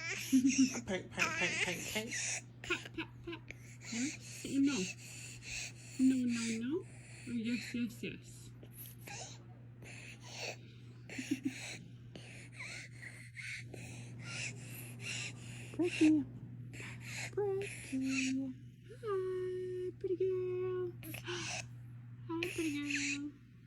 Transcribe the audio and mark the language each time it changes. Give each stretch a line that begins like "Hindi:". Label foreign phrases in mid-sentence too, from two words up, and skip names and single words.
English: Pat, pat, pat, pat, pat. Pat, pat, pat. No? No. No, no, no. Or yes, yes, yes. Pretty. Pretty. Hi, pretty girl. Hi, pretty girl.